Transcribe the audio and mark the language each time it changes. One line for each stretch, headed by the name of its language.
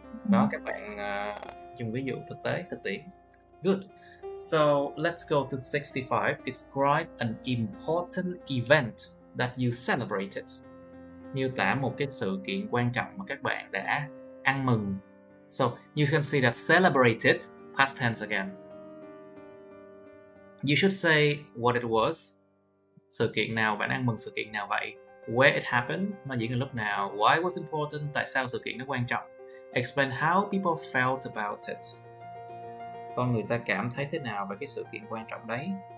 Vietnamese: Đó, các bạn dùng ví dụ thực tiễn.
English: Good. So let's go to 65. Describe an important event that you celebrated.
Vietnamese: Miêu tả một cái sự kiện quan trọng mà các bạn đã ăn mừng.
English: So you can see that celebrated, past tense again. You should say what it was.
Vietnamese: Sự kiện nào, bạn ăn mừng sự kiện nào vậy?
English: where it happened,
Vietnamese: nó diễn ra lúc nào,
English: why it was important,
Vietnamese: tại sao sự kiện nó quan trọng,
English: explain how people felt about it,
Vietnamese: con người ta cảm thấy thế nào về cái sự kiện quan trọng đấy.